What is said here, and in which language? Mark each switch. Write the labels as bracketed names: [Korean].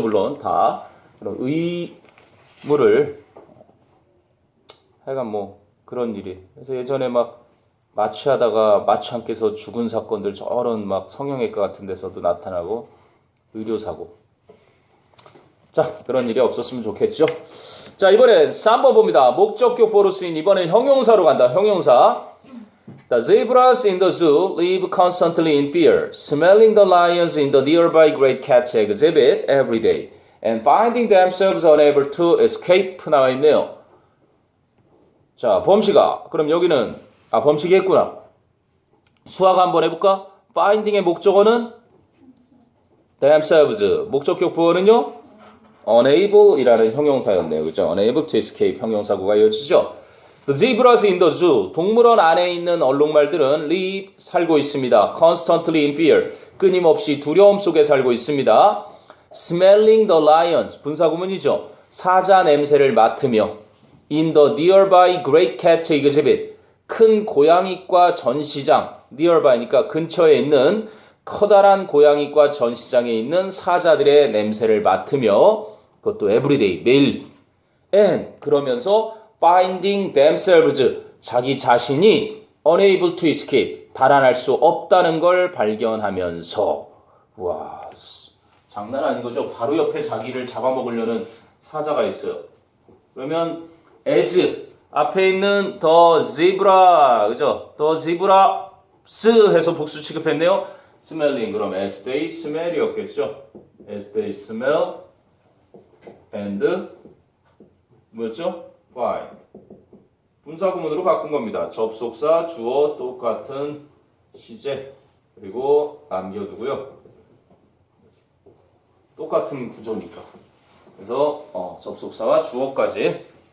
[Korean] 물론 다 그런 의무를 하여간 뭐 그런 일이 그래서 예전에 막 마취하다가 마취 안 깨서 죽은 사건들 저런 막 성형외과 같은 데서도 나타나고 의료사고 자 그런 일이 없었으면 좋겠죠. 자 이번엔 3번 봅니다. 목적격 보로 쓰인 이번엔 형용사로 간다. 형용사 [English] The zebras in the zoo live constantly in fear, smelling the lions in the nearby great cat exhibit every day, and finding themselves unable to escape 나와 있네요. [Korean] 자, 범시가 그럼 여기는 범식이 했구나. 수학 한번 해볼까? finding의 목적어는 themselves, 목적격 보어는요 unable이라는 형용사였네요. 그죠? [English] unable to escape [Korean] 형용사구가 이어지죠. [English] The zebras in the zoo. [Korean] 동물원 안에 있는 얼룩말들은 live, 살고 있습니다. [English] Constantly in fear. [Korean] 끊임없이 두려움 속에 살고 있습니다. [English] Smelling the lions. [Korean] 분사구문이죠. 사자 냄새를 맡으며 [English] in the nearby great cat exhibit. [Korean] 큰 고양이과 전시장. nearby니까 근처에 있는 커다란 고양이과 전시장에 있는 사자들의 냄새를 맡으며 그것도 everyday, 매일. And 그러면서 [English] finding themselves, [Korean] 자기 자신이 [English] unable to escape, [Korean] 달아날 수 없다는 걸 발견하면서 와, 장난 아닌 거죠. 바로 옆에 자기를 잡아먹으려는 사자가 있어요. 그러면 as, 앞에 있는 the zebra, 그죠? the zebras 해서 복수 취급했네요. [English] smelling, [Korean] 그럼 [English] as they smell이었겠죠? as they smell and [Korean] 뭐였죠? [English] find. [Korean] 분사구문으로 바꾼 겁니다. 접속사, 주어, 똑같은 시제, 그리고 남겨두고요. 똑같은 구조니까. 그래서 접속사와 주어까지.